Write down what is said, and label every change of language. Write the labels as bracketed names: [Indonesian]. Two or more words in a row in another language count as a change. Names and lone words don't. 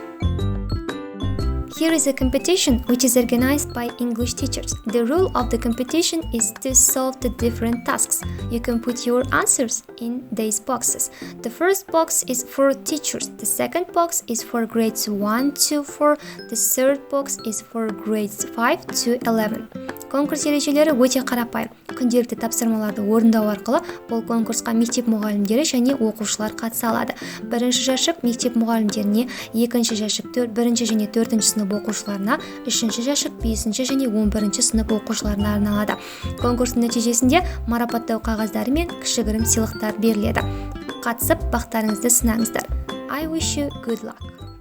[English] Here is a competition which is organized by English teachers. The rule of the competition is to solve the different tasks. You can put your answers in these boxes. The first box is for teachers. The second box is for grades 1 to 4. The third box is for grades 5 to 11. [Kazakh] Конкурс ережелері өте қарапайым. Күнделікті тапсырмаларды орындау арқылы бұл конкурсқа мектеп мұғалімдері және оқушылар қатыса алады. Бірінші жәшік мектеп мұғалімдеріне, екінші жәшік бірінші және төртінші сынып оқушыларына, үшінші жәшік 5 және 11 сынып оқушыларына арналады. Конкурстың нәтижесінде марапаттау қағаздары мен кішігірім сыйлықтар беріледі. Қатысып, бақтарыңызды сынаңыздар. [English] I wish you good luck.